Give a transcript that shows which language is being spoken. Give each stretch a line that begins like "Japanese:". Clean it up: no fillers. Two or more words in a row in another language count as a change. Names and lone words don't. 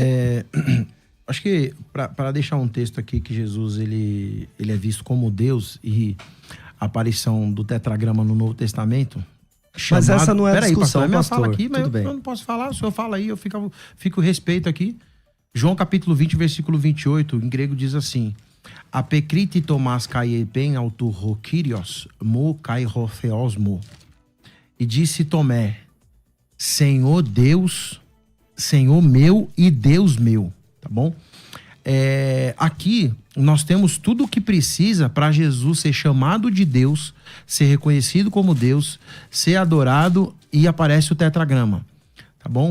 Portuguese: Acho que para deixar um texto aqui que Jesus ele é visto como Deus e a aparição do tetragrama no Novo Testamento. Mas essa não é a Peraí, discussão, pastor, é minha pastor. fala aqui, mas Tudo bem. eu não posso falar. O senhor fala aí, eu fico respeito aqui. João capítulo 20, versículo 28, em grego diz assim:
Greek: Ἀπεκρίθη Θωμᾶς καὶ εἶπεν αὐτῷ ὁ κύριός, μου καὶ ὁ θεός μου.
Portuguese: E disse Tomé, Senhor Deus, Senhor meu e Deus meu, tá bom? Aqui nós temos tudo o que precisa para Jesus ser chamado de Deus, ser reconhecido como Deus, ser adorado, e aparece o tetragrama, tá bom?